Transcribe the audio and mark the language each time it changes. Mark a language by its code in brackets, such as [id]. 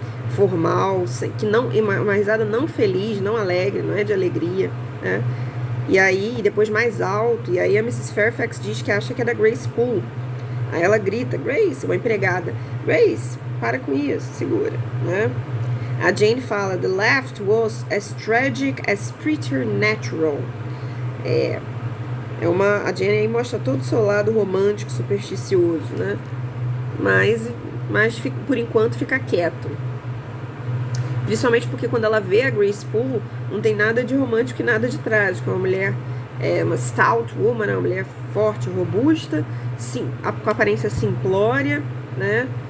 [pt] Formal, que não, uma risada não feliz, não alegre, não é de alegria, né? E aí, depois mais alto, e aí a Mrs. Fairfax diz que acha que é da Grace Poole. Aí ela grita, Grace, uma empregada, Grace, para com isso, segura, né? A Jane fala, [en] the laugh was as tragic as preternatural. [pt] A Jane aí mostra todo o seu lado romântico, supersticioso, né? Mas por enquanto fica quieto. Principalmente porque quando ela vê a Grace Poole, não tem nada de romântico e nada de trágico. É uma mulher, uma [en] stout woman, [pt] uma mulher forte, robusta, sim, com aparência simplória, né?